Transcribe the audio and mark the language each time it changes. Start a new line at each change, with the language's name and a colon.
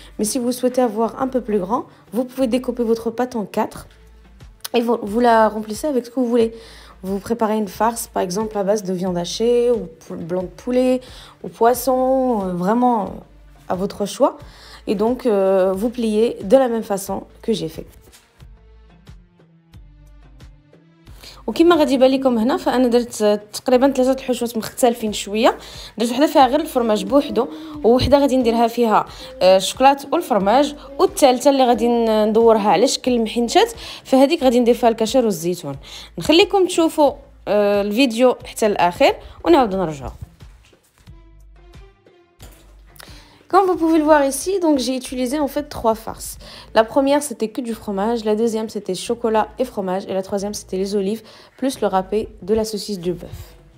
French: Mais si vous souhaitez avoir un peu plus grand, vous pouvez découper votre pâte en 4 et vous la remplissez avec ce que vous voulez. Vous préparez une farce par exemple à base de viande hachée ou blanc de poulet ou poisson, vraiment à votre choix. Et donc vous pliez de la même façon que j'ai fait.
Arabic: وكما غادي يبان لكم هنا فانا درت تقريبا 3 الحشوات مختلفين شويه. درت وحده فيها غير الفرماج بوحدو، ووحده غادي نديرها فيها الشوكولات والفرماج، والثالثه اللي غادي ندورها على شكل المحنشات فهذيك غادي ندير فيها الكاشير والزيتون. نخليكم تشوفوا الفيديو حتى الاخير ونعاودو نرجعوا.
French: Comme vous pouvez le voir ici, donc j'ai utilisé en fait 3 farces. La première c'était que du fromage, la deuxième c'était chocolat et fromage et la troisième c'était les olives plus le râpé de la saucisse du bœuf.